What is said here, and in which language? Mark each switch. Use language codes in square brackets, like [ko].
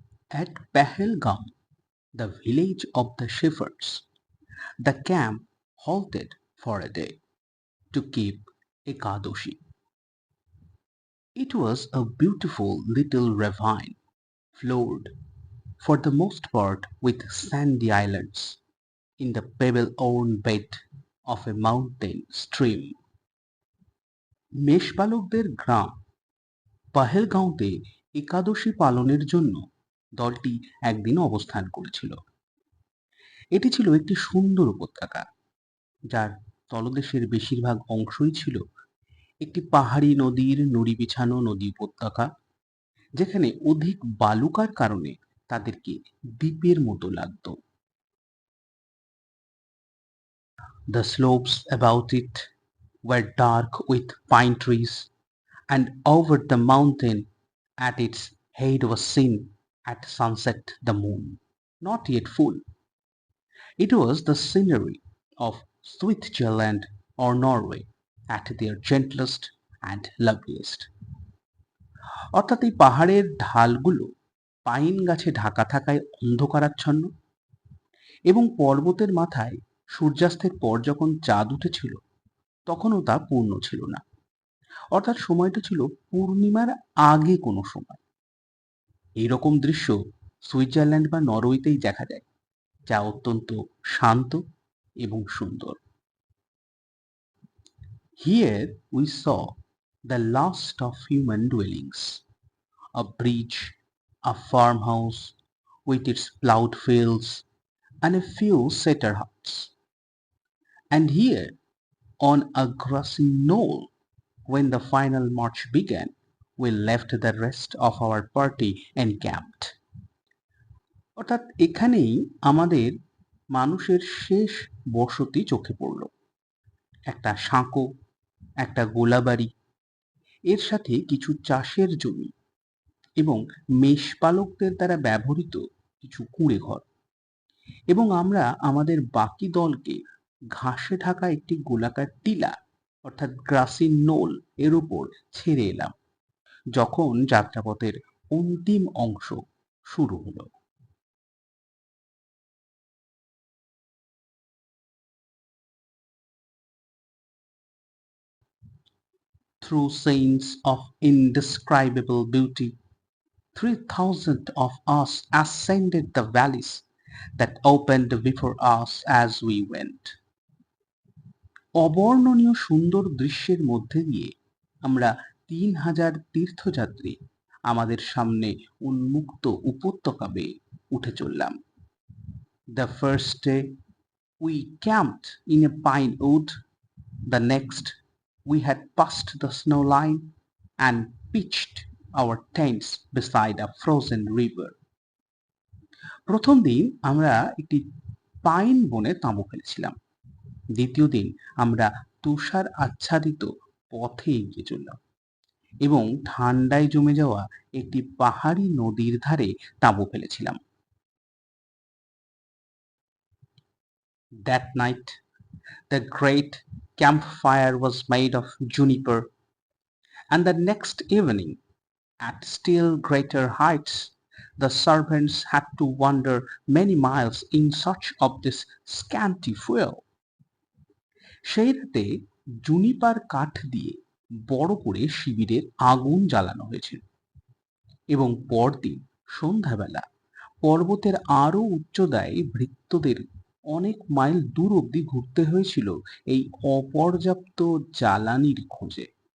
[en] At Pahalgam, the village of the shepherds, the camp halted for a day to keep Ekadoshi. It was a beautiful little ravine, floored for the most part with sandy islands in the pebble-worn bed of a mountain stream. [bn] মেষপালকদের গ্রাম পাহেলগাঁওতে একাদশী পালনের জন্য দলটি একদিন অবস্থান করেছিল। এটি ছিল একটি সুন্দর উপত্যকা, যার তলদেশের বেশিরভাগ অংশই ছিল একটি পাহাড়ি নদীর নুড়ি বিছানো নদী উপত্যকা, যেখানে অধিক বালুকার কারণে তাদেরকে দ্বীপের মতো লাগতো। [en] The slopes about it were dark with pine trees, and over the mountain at its head was seen at sunset the moon, not yet full. It was the scenery of Switzerland or Norway at their gentlest and loveliest. [bn] অর্থাৎ এই পাহাড়ের ঢালগুলো pine গাছে ঢাকা থাকায় অন্ধকারাচ্ছন্ন, এবং পর্বতের মাথায় সূর্যাস্তের পর যখন চাঁদ উঠেছিল তখনও তা পূর্ণ ছিল না। অর্থাৎ সময়টা ছিল পূর্ণিমার আগে কোনো সময়। এইরকম দৃশ্য সুইজারল্যান্ড বা নরওয়েতেই দেখা যায়, যা অত্যন্ত শান্ত এবং সুন্দর। [en] Here we saw the last of human dwellings, a bridge, a farmhouse with its plowed fields and a few settler huts. And here, on a grassy knoll, when the final march began, we left the rest of our party encamped. [bn] অর্থাৎ এখানেই আমাদের মানুষের শেষ বসতি চোখে পড়ল। একটা সাঁকো, একটা গোলাবাড়ি, এর সাথে কিছু চাষের জমি এবং মেষপালকদের দ্বারা ব্যবহৃত কিছু কুঁড়ে ঘর, এবং আমরা আমাদের বাকি দলকে ঘাসে ঢাকা একটি গোলাকার টিলা অর্থাৎ গ্রাসি নোল এর উপর ছেড়ে এলাম যখন যাত্রাপথের অন্তিম অংশ শুরু হলো। [en] Through scenes of indescribable beauty, 3,000 of us ascended the valleys that opened before us as we went. [bn] অবর্ণনীয় সুন্দর দৃশ্যের মধ্যে দিয়ে আমরা 3,000 তীর্থযাত্রী আমাদের সামনে উন্মুক্ত উপত্যকা বেয়ে উঠে চললাম। [en] The first day we camped in a pine wood. The next we had passed the snow line and pitched our tents beside a frozen river. [bn] প্রথম দিন আমরা একটি পাইন বনে তাঁবু ফেলেছিলাম। দ্বিতীয় দিন আমরা তুষার আচ্ছাদিত পথে এগিয়ে চললাম এবং ঠান্ডায় জমে যাওয়া একটি পাহাড়ি নদীর ধারে তাঁবু ফেলেছিলাম। [en] That night, the great campfire was made of juniper, and the next evening, at still greater heights, the servants had to wander many miles in search of this scanty fuel. [bn] সেই রাতে জুনিপার কাঠ দিয়ে বড় করে শিবিরের আগুন জ্বালানো হয়েছিল এবং পরদিন সন্ধ্যাবেলা পর্বতের আরো উচ্চতায় ভৃত্যদের অনেক মাইল দূর অবধি ঘুরতে হয়েছিল এই অপর্যাপ্ত জ্বালানির খোঁজে।